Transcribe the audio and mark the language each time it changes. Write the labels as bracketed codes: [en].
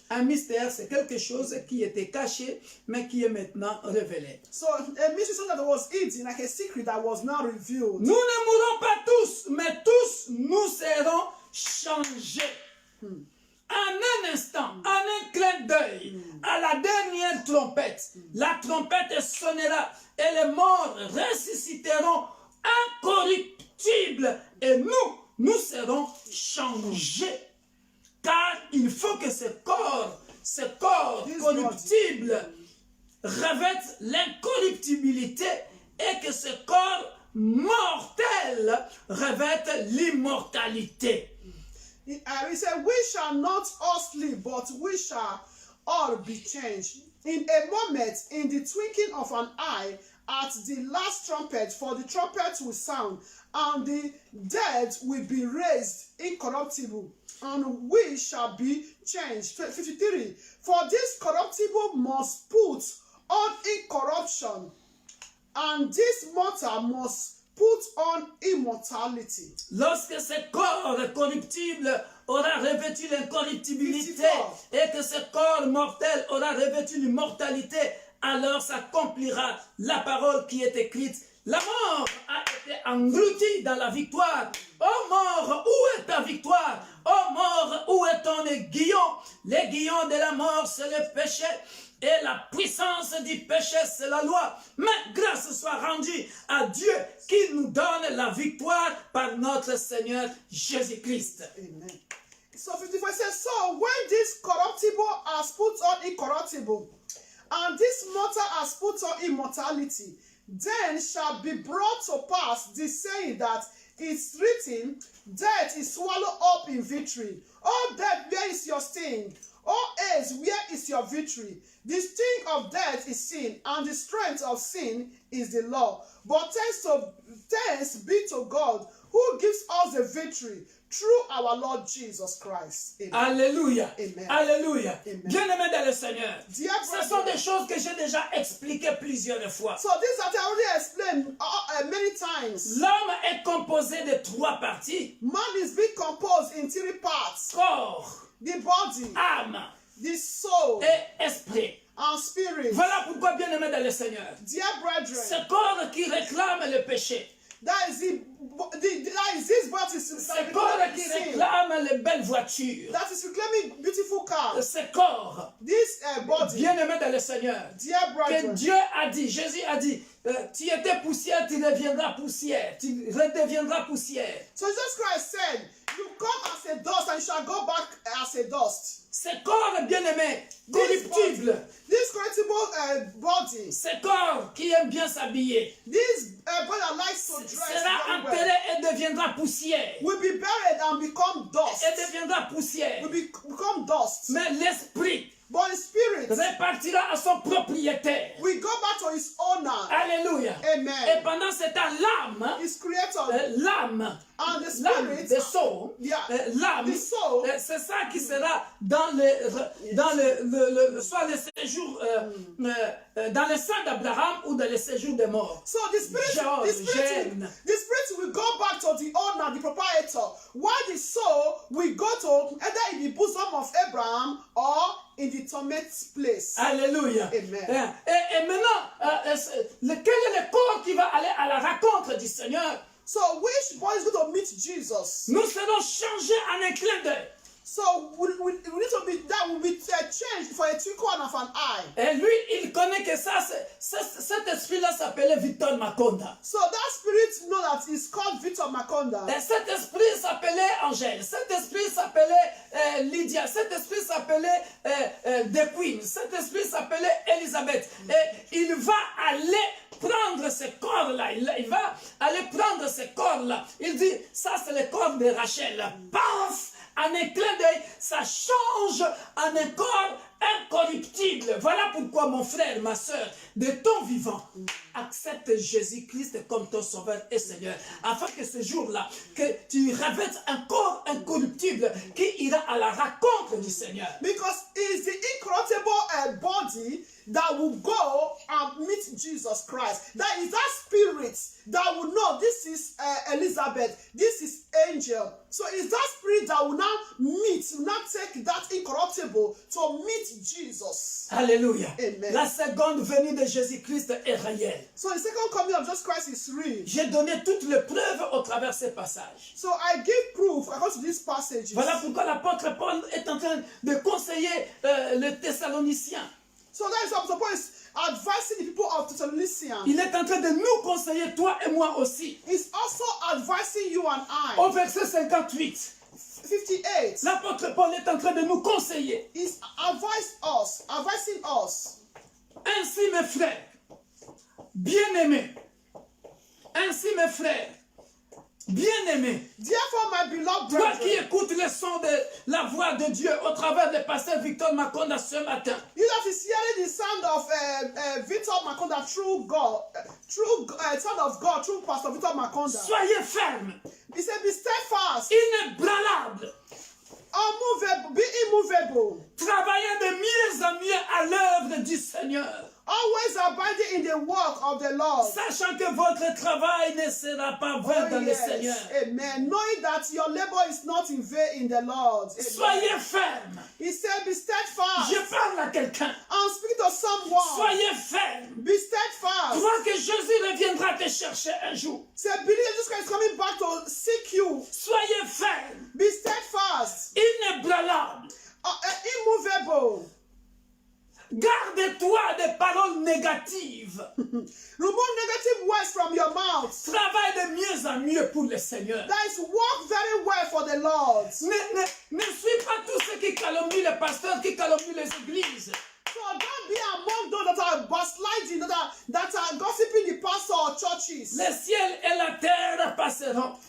[fr] Un mystère, c'est quelque chose qui était caché, mais qui est maintenant révélé. [en] So a mystery is something that was hidden, like a secret that was now revealed. [fr] Nous ne mourrons pas tous, mais tous nous serons changés. En un instant, en un clin d'œil, à la dernière trompette, la trompette sonnera et les morts ressusciteront incorruptibles et nous serons changés. Car il faut que ce corps corruptible revête l'incorruptibilité et que ce corps mortel revête l'immortalité. [en] He said, we shall not all sleep, but we shall all be changed. In a moment, in the twinkling of an eye, at the last trumpet, for the trumpet will sound, and the dead will be raised incorruptible, and we shall be changed. 53. For this corruptible must put on incorruption, and this mortal must put on immortality. [fr] Lorsque ce corps corruptible aura revêtu l'incorruptibilité et que ce corps mortel aura revêtu l'immortalité, alors s'accomplira la parole qui est écrite. La mort a été engloutie dans la victoire. Ô mort, où est ta victoire? Ô mort, où est ton aiguillon? L'aiguillon de la mort, c'est le péché. Et la puissance du péché, c'est la loi. Mais grâce soit rendue à Dieu qui nous donne la victoire par notre Seigneur Jésus-Christ. Amen. [en] So 54 says, so when this corruptible has put on incorruptible, and this mortal has put on immortality, then shall be brought to pass the saying that it's written, death is swallowed up in victory. Oh, death, where is your sting? Oh, AIDS, where is your victory? The sting of death is sin, and the strength of sin is the law. But thanks be to God, who gives us the victory through our Lord Jesus Christ. Amen. [fr] Alléluia. Amen. Alléluia. Amen. Bien-aimés dans le Seigneur, [en] Dear [fr] ce sont [en] brother, [fr] des choses que j'ai déjà expliquées plusieurs fois. [en] so this that I already explained many times. [fr] L'homme est composé de 3 parties: [en] Man is being composed in 3 parts: [fr] corps, [en] the body, [fr] âme [en] the soul, [fr] et esprit. [en] and spirit. [fr] Voilà pourquoi, bien-aimés dans le Seigneur, [en] Dear brethren, [fr] ce corps qui réclame le péché, [en] that is this body [fr] ce corps qui réclame les belles voitures, [en] that is reclaiming beautiful cars. [fr] ce corps, [en] This body, [fr] bien-aimé dans le Seigneur, [en] dear [fr] que [en] brethren, [fr] Dieu a dit, Jésus a dit, tu étais poussière, tu deviendras poussière, tu redeviendras poussière. [en] so Jesus Christ said, you come as a dust and you shall go back as a dust. [fr] Ce corps bien-aimé, corruptible, [en] This corruptible body, [fr] ce corps qui aime bien s'habiller, [en] this body that likes to dress [fr] sera [en] very well, [fr] enterré et deviendra poussière. [en] will be buried and become dust. [fr] Et deviendra poussière. [en] Will become dust. [fr] Mais l'esprit [en] But the spirit [fr] repartira à son propriétaire. [en] will go back to his owner. [fr] Alléluia. Et Amen. pendant ce temps, l'âme, [en] His creator [fr] l'âme, [en] and the [fr] l'âme, [en] spirit, the soul, yeah, [fr] l'âme, [en] the soul, [fr] c'est ça qui sera dans soit le séjour dans le sang d'Abraham ou dans le séjour des morts. [en] So the spirit will go back to the owner, the proprietor, while the soul will go to either in the bosom of Abraham or in the torment place. [fr] Alléluia. Amen. Et maintenant, quel est le corps qui va aller à la rencontre du Seigneur? [en] So which boy is going to meet Jesus? [fr] Nous serons changés en un clin d'œil. [en] So we need to be, that will be changed for a twinkle of an eye. [fr] Et lui, il connaît que cet esprit-là s'appelait Victor Makonda. [en] So that spirit know that is called Victor Makonda. [fr] Et cet esprit s'appelait Angèle. Cet esprit s'appelait Lydia. Cet esprit s'appelait The Queen. Cet esprit s'appelait Elisabeth. Et il va aller prendre ce corps-là. Il va aller prendre ce corps-là. Il dit, ça c'est le corps de Rachel. Paf! En un clin d'œil, ça change en un corps incorruptible. Voilà pourquoi mon frère, ma soeur, de ton vivant, accepte Jésus-Christ comme ton sauveur et Seigneur. Afin que ce jour-là, que tu revêtes un corps incorruptible qui ira à la rencontre du Seigneur. [en] Because it's the incorruptible body that will go and meet Jesus Christ. That is that spirit that will know this is Elizabeth, this is angel. So it's that spirit that will now meet, will now take that incorruptible to meet Jesus. [fr] Alléluia. Amen. La seconde venue de Jésus-Christ est réelle. [en] So the second coming of Jesus Christ is real. [fr] J'ai donné toutes les preuves au travers de ces passages. [en] So I give proof according to these passages. [fr] Voilà pourquoi l'apôtre Paul est en train de conseiller les Thessaloniciens. [en] So that is what the point is advising the people of Thessalonians. [fr] Il est en train de nous conseiller, toi et moi aussi. [en] He's also advising you and [fr] Au [en] I. [fr] verset 58, [en] 58. [fr] l'apôtre Paul est en train de nous conseiller. [en] He's advising us. [fr] Ainsi mes frères, bien-aimés, ainsi mes frères, bien-aimés, [en] Therefore, my beloved [fr] toi qui [en] brethren, [fr] écoutes le son de la voix de Dieu au travers du pasteur Victor Makonda ce matin, [en] you that is hearing the sound of Victor Makonda through God, sound of God through Pastor Victor Makonda. [fr] soyez fermes, [en] He said, be steadfast, [fr] inébranlables, [en] unmovable, be immovable, [fr] travaillant de mieux en mieux à l'œuvre du Seigneur, [en] always abiding in the work of the Lord. [fr] sachant que votre travail ne sera pas vain dans le Seigneur. Amen. [en] Knowing that your labor is not in vain in the Lord. Amen. [fr] Soyez fermes. [en] He said, be steadfast. [fr] Je parle à quelqu'un. [en] I'm speaking to someone. [fr] Soyez fermes. [en] Be steadfast. [fr] Crois que Jésus reviendra te chercher un jour. [en] Say, believe Jesus Christ is coming back to seek you. [fr] Soyez fermes. [en] Be steadfast. [fr] Inébranlables. [en] Immovable. [fr] Garde-toi des paroles négatives. [en] Remove negative words from your mouth. [fr] Travaille de mieux en mieux pour le Seigneur. [en] That is work very well for the Lord. [fr] Ne suis pas tous ceux qui calomnient les pasteurs, qui calomnient les églises. [en] So don't be among those that are backsliding, that are gossiping the pastor or churches. [fr] Le ciel et la terre passeront,